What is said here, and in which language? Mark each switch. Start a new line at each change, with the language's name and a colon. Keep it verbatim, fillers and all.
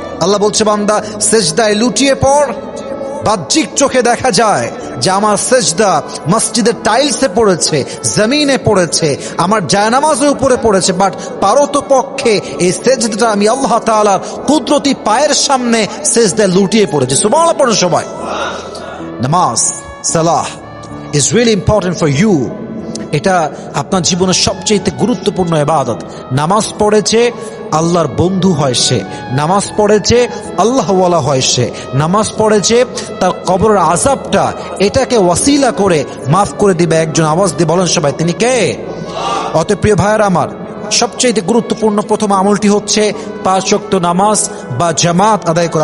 Bangla: Allah বলছে, বান্দা সেজদায় লুটিয়ে পড়, বাহ্যিক চোখে দেখা যায় যে আমার সেজদা মসজিদের টাইলসে পড়েছে, জমিনে পড়েছে, আমার জায়নামাজের উপরে পড়েছে, বাট পারত পক্ষে এই সেজদাটা আমি আল্লাহ তাআলার কুদরতি পায়ের সামনে সেজদায় লুটিয়ে পড়েছি। সুবহানাল্লাহ পড়ো সবাই।
English: নামাজ, সালাহ is really important for you.
Bangla: এটা আপনার জীবনের সবচেয়ে গুরুত্বপূর্ণ ইবাদত। নামাজ পড়েছে আল্লাহর বন্ধু হয় সে, নামাজ পড়েছে আল্লাহওয়ালা হয় সে, নামাজ পড়েছে তার কবরের আযাবটা এটাকে ওয়াসিলা করে মাফ করে দিবে একজন। আওয়াজ দিয়ে বলেন সবাই, তিনি কে? অত প্রিয় ভাইয়েরা আমার, সবচেয়ে গুরুত্বপূর্ণ প্রথম আমলটি হচ্ছে পাঁচ ওয়াক্ত নামাজ বা জামাত আদায় করা।